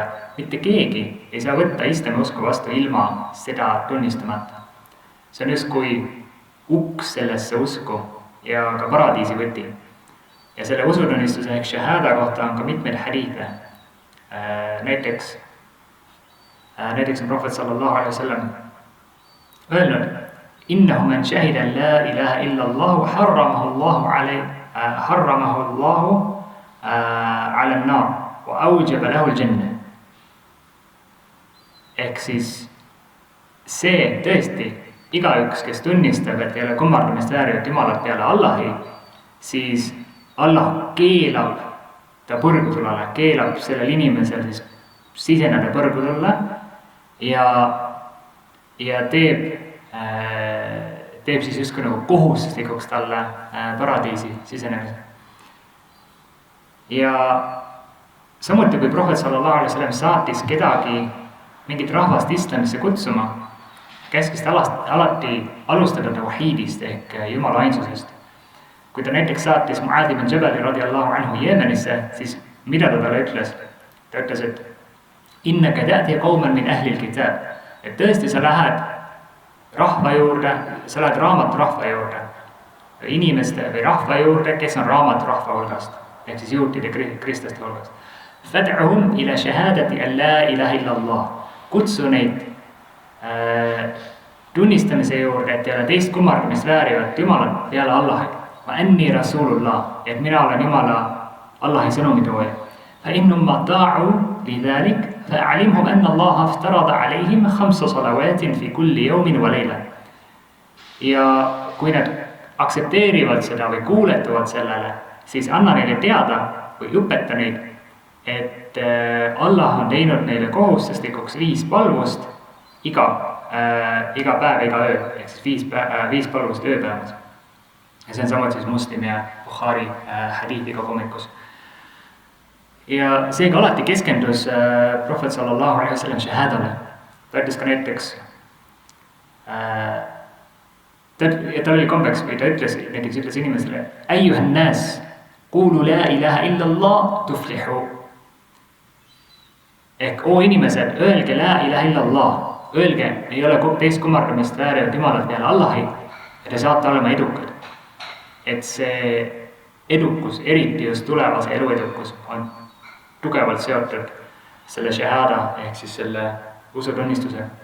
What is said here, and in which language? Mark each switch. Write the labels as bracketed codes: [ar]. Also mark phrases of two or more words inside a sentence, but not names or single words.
[et] Mitte keegi ei saa võtta islami usku vastu ilma seda tunnistamata. See on just kui uks sellesse usku ja ka paradiisi võti. Ja selle usutunnistuse ehk shahada kohta on ka mitmeid hadithe. Näiteks on prohvet [ar] صلى الله عليه وسلم [et] öelnud: [ar] إنه من شهد لا إله إلا الله حرمه الله على النار وأوجب له الجنة. [et] Ehk siis see tõesti igaüks, kes tunnistab, et ei ole kummardamist väärivat Jumalat peale Allahi, siis Allah keelab ta põrgutulele, keelab sellel inimesel siis siseneda põrgutule ja teeb siis justkui nagu kohustuslikuks talle paradiisi sisenemise. Ja samuti, kui prohvet [ar] صلى الله عليه وسلم [et] saatis kedagi mingit rahvast islamisse kutsuma, käskis ta alati alustada tawhiidist ehk Jumala ainsusest. kui ta näiteks saatis Mu'adh ibn Jabali [ar] رضي الله عنه [et] Jeemenisse, siis mida ta talle ütles? Ta ütles, et [ar] إنك تأتي قوما من أهل الكتاب, [et] et tõesti sa lähed rahva juurde, sa lähed raamaturahva juurde, inimeste või rahva juurde, kes on raamaturahva hulgast, ehk siis juutide kristlaste hulgast. [ar] فادعهم إلى شهادة أن لا إله إلا الله, [et] kutsu neid tunnistamise juurde, et ei ole teist kummardamist väärivat Jumalat peale Allahi. [ar] وأني رسول الله, [et] et mina olen Jumala Allahi sõnumitooja. [ar] فإن هم أطاعوا لذلك، فأعلمهم أن الله افترض عليهم 5 صلوات في كل يوم وليلة. [et] Ja kui nad aktsepteerivad seda või kuuletuvad sellele, siis anna neile teada või õpeta neid, et Allah on teinud neile kohustuslikuks 5 palvust iga päev, iga öö, ehk siis 5 palvust ööpäevas. Ja see on samuti siis Muslim ja Bukhari hadiithiga kommikus. Ja seega alati keskendus Prohvet [ar] صلى الله عليه وسلم [et] shahadale. Ta ütles ka näiteks, tal oli kombeks, või ta ütles inimesele, [ar] أيها الناس، قولوا لا إله إلا الله تفلحوا. [et] Ehk, oo inimesed, öelge [ar] لا إله إلا الله, [et] öelge, ei ole teist kummardamist väärivat Jumalat peale Allahi, ja te saate olema edukad. Et see edukus, eriti just tulevase elu edukus, on tugevalt seotud selle shahada ehk siis selle usutunnistusega.